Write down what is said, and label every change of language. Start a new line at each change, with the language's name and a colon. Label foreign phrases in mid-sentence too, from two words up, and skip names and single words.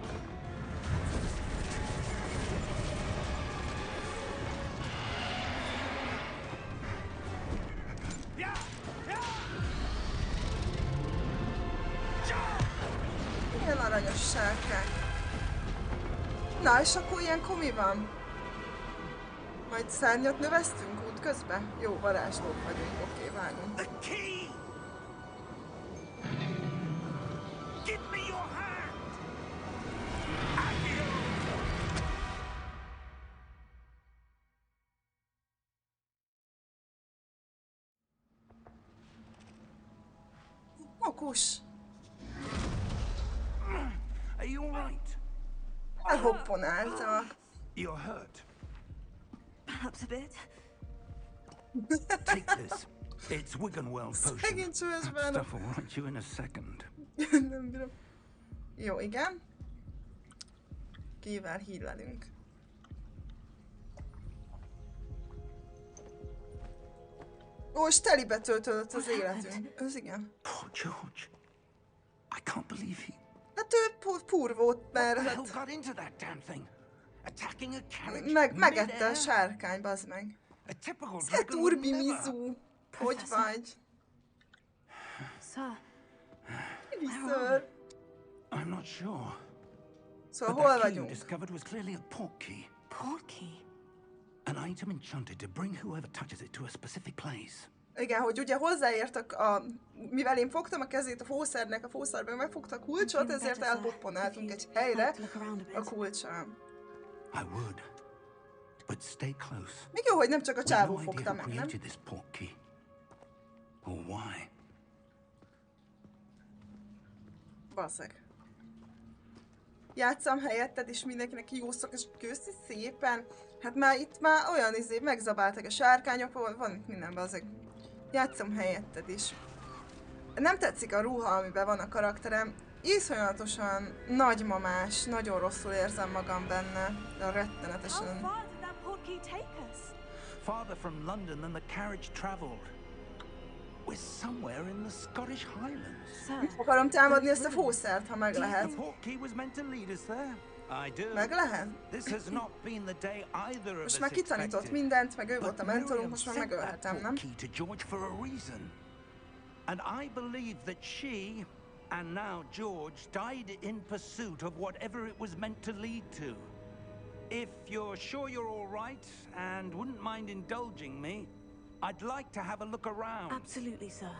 Hungarian: Milyen aranyos sárkány. Na, és akkor ilyenkor mi van? Majd szárnyat növesztünk útközben? Jó, varázslók vagyunk, oké, vágunk.
English: The key! Give me your hand!
Hungarian: Mokus!
English: Are you all right?
Hungarian: Elhopponáltak.
English: You're hurt. Perhaps a bit. Take this. It's Wiggenweld potion.
Hungarian: Szegény csős
English: That
Hungarian: bánom.
English: stuff will right you in a second.
Hungarian: Nem bírom. Jó, igen. Kivel hílelünk. Ó, és telibe töltődött az életünk. Ez igen.
English: Poor George. I can't believe he...
Hungarian: Hát ő púr volt, mert
English: What the hell
Hungarian: hát
English: got into that damn thing? Attacking a carriage
Hungarian: megette a
English: mid-air?
Hungarian: sárkány, bazd meg.
English: A typical
Hungarian: Szia,
English: dragon would
Hungarian: Turbi
English: never.
Hungarian: Mizu! Hogy vagy?
English: Sir,
Hungarian: Viszont.
English: I'm not sure.
Hungarian: Szóval
English: But
Hungarian: hol
English: that key you
Hungarian: vagyunk?
English: discovered was clearly a portkey. portkey. An item enchanted to bring whoever touches it to a specific place.
Hungarian: Igen, hogy ugye hozzáértek mivel én fogtam a kezét a fószernek, a fószerben megfogta a kulcsot, ezért elhopponáltunk egy helyre a kulccsal.
English: I would. But stay close.
Hungarian: Még jó, hogy nem csak a
English: We
Hungarian: csávó
English: have no idea
Hungarian: fogta
English: who
Hungarian: meg, nem?
English: created this portkey. Or why.
Hungarian: Baszeg. Játszam helyetted, és mindenkinek jó szok, és köszi szépen. Hát már itt már olyan megzabáltak a sárkányok, van itt minden, baszeg. Játszom helyetted is. Nem tetszik a ruha, amiben van a karakterem. Iszonyatosan nagymamás, nagyon rosszul érzem magam benne. De
English: How
Hungarian: rettenetesen.
English: far did that portkey take us? Farther from London than the carriage travelled. We're somewhere in the Scottish Highlands. Sir,
Hungarian: Akarom támadni ezt a fószert, ha meg
English: The
Hungarian: lehet.
English: portkey was meant to lead us there. I do.
Hungarian: Meg lehet?
English: This has not been the day either of
Hungarian: Most
English: us
Hungarian: már kitanított
English: expected.
Hungarian: mindent, meg ő
English: But
Hungarian: volt a mentorunk,
English: Miriam
Hungarian: most már
English: sent that
Hungarian: megölhetem, nem?
English: portkey to George for a reason. And I believe that she, and now George, died in pursuit of whatever it was meant to lead to. If you're sure you're all right and wouldn't mind indulging me, I'd like to have a look around.